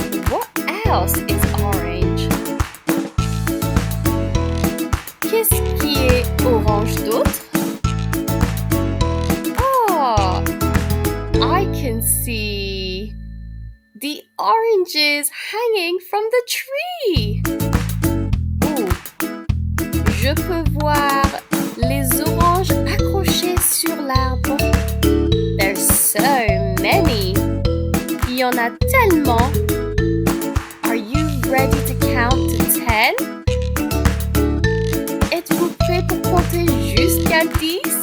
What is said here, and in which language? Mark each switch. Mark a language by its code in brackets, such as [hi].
[en] What else is orange? [fr] Qu'est-ce qui est orange d'autre? [en] Oh, I can see the oranges hanging from the tree. [fr] Oh, je peux voir les oranges accrochées sur l'arbre. [en] There's so many. [fr] Il y en a tellement. [en] Are you ready to count to 10? [fr] Êtes-vous prêt pour compter jusqu'à 10?